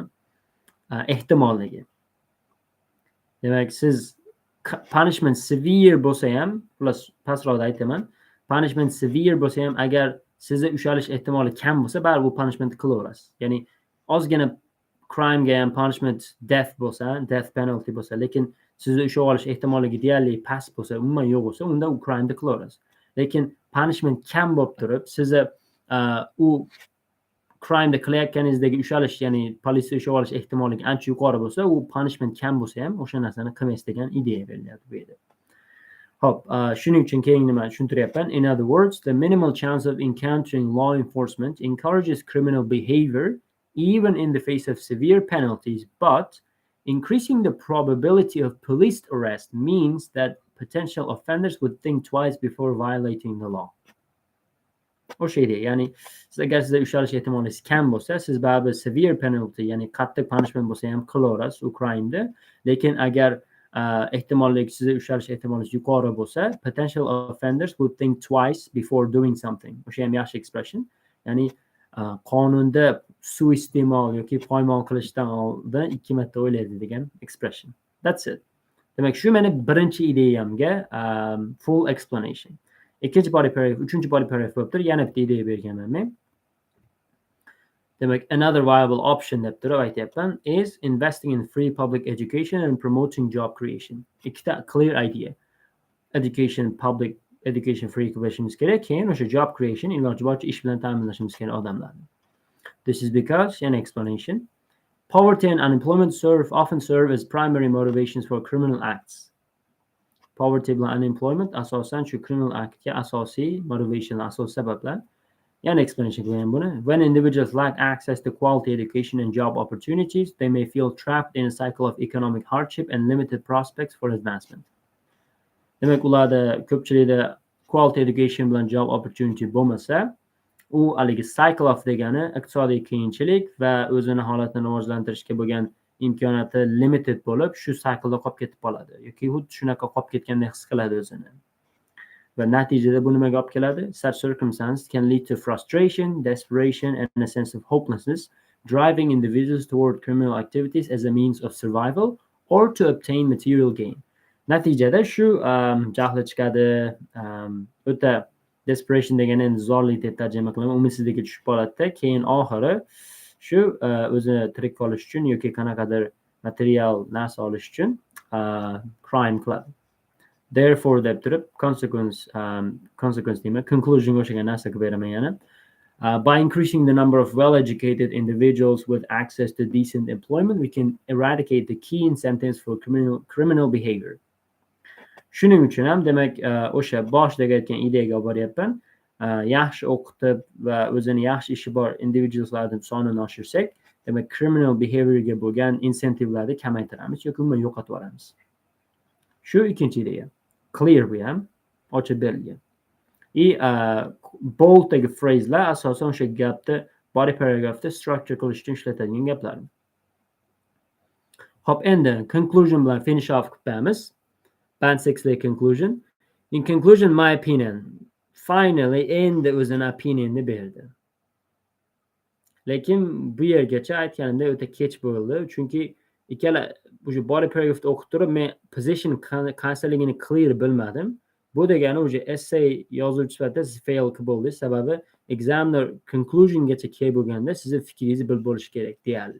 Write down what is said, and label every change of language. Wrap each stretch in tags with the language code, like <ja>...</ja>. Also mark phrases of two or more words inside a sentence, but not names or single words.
<uz>Ehtimolligi. Demak, siz</uz> <en>punishment severe</en> <uz>bo'lsa ham, plus pastroqda aytaman,</uz> <en>punishment severe</en> <uz>bo'lsa ham agar sizni ushalish ehtimoli kam bo'lsa, baribir bu punishment qilaverasiz. Ya'ni ozgina crime ga ham</uz> <en>punishment death</en> <uz>bo'lsa,</uz> <en>death penalty</en> <uz>bo'lsa, lekin sizni ushlab olish ehtimolligi deyarli past bo'lsa, umuman yo'q bo'lsa, unda u crime ni qilaverasiz. Lekin punishment kam bo'lib turib, sizni u crime da qilayotganingizdagi ushalish, ya'ni politsiya ushlab olish ehtimolligi ancha yuqori bo'lsa, u punishment kam bo'lsa ham o'sha narsani qilmaysiz degan ideya berilyapti bu yerda. Hop, shuning uchun keyin nima tushuntiryapman.</uz> <en>In other words, the minimal chance of encountering law enforcement encourages criminal behavior even in the face of severe penalties, but increasing the probability of police arrest means that potential offenders would think twice before violating the law.</en> <uz>O'sha edi, ya'ni siz agar sizda ushalish ehtimoliniz kam bo'lsa, siz baribir</uz> <en>severe penalty,</en> <uz>ya'ni qattiq punishment bo'lsa ham qilaverasiz u crime da. Lekin agar ehtimollik sizni ushlalish ehtimoli yuqori bo'lsa,</uz> <en>potential offenders would think twice before doing something.</en> <uz>O'sha ham yaxshi expression. Ya'ni qonunda suiiste'mol yoki poymol qilishdan oldin 2 marta o'ylaydi degan expression.</uz> <en>That's it.</en> <uz>Demak, shu meni birinchi ideyamga</uz> <en>full explanation.</en> <uz>Ikkinchi</uz> <en>body paragraph,</en> <uz>uchinchi</uz> <en>body paragraph</en> <uz>bo'libdir. Yana bitta ideya berganman men. Demak,</uz> <en>another viable option</en> <uz>deb turib aytyapman</uz> <en>is investing in free public education and promoting job creation.</en> <uz>Ikkita</uz> <en>clear idea. Public education</en> <uz>free qilishimiz kerak, keyin o'sha</uz> <en>job creation</en> <uz>iloji boricha ish bilan ta'minlashimiz kerak odamlarni.</uz> <en>This is because, an explanation, poverty and unemployment often serve as primary motivations for criminal acts.</en> <uz>Poverty bilan unemployment asosan shu</uz> <en>criminal actga</en> <uz>asosiy motivation, asosiy sabablar. Yana explanation qilgan buni.</uz> <en>When individuals lack access to quality education and job opportunities, they may feel trapped in a cycle of economic hardship and limited prospects for advancement.</en> <uz>Demak, ularda ko'pchilikda</uz> <en>quality education</en> <uz>bilan</uz> <en>job opportunity</en> <uz>bo'lmasa, u haligi</uz> <en>cycle of</en> <uz>degani iqtisodiy qiyinchilik va o'zini holatini rivojlantirishga bo'lgan imkoniyati limited bo'lib, shu cycleda qolib ketib qoladi yoki xuddi shunaqa qolib ketgandek his qiladi o'zini. Va natijada bu nimaga olib keladi?</uz> <en>Such circumstances can lead to frustration, desperation and a sense of hopelessness, driving individuals toward criminal activities as a means of survival or to obtain material gain.</en> <uz>Natijada shu jahli chiqadi, o'ta desperation degani endi zorlik deb tarjima qilaman, umidsizlikka tushib qoladida, keyin oxiri shu o'zini tirik qolish uchun yoki qanaqadir material narsa olish uchun crime qiladi. Therefore deb turib consequence deyman, conclusion o'shaga narsa qilib beraman yana.</uz> <en>By increasing the number of well-educated individuals with access to decent employment, we can eradicate the key incentives for criminal behavior.</en> <uz>Shuning uchun ham demak o'sha boshdagi aytgan ideyaga olib boryapman. Yaxshi o'qitib va o'zini yaxshi ishi bor individuallarning sonini oshirsak, demak</uz> <en>criminal behaviorga</en> <uz>bo'lgan insentivlarni kamaytiramiz yoki umuman yo'qotib yuboramiz. Shu ikkinchi ideya. Clear bu ham, ochib berilgan. Boldagi phraselar asosan o'sha gapni</uz> <en>body paragraphda</en> <uz>structure qilish uchun ishlatilgan gaplar. Hop, endi conclusion bilan</uz> <en>finish off</en> <uz>qilamiz.</uz> <en>Band 6 conclusion. In conclusion, my opinion, finally</en> <uz>endi o'zini opinionini berdi. Lekin bu yergacha aytganimda o'ta kech bo'ldi, chunki ikkala o'sha body paragraphni o'qib turib men position qaysiligini clear bilmadim. Bu degani o'sha essay yozuvchi sifatida siz fail qilib bo'ldingiz, sababi examiner conclusiongacha kelib bo'lganda sizni fikringizni bilib bo'lish kerak deyarli.</uz>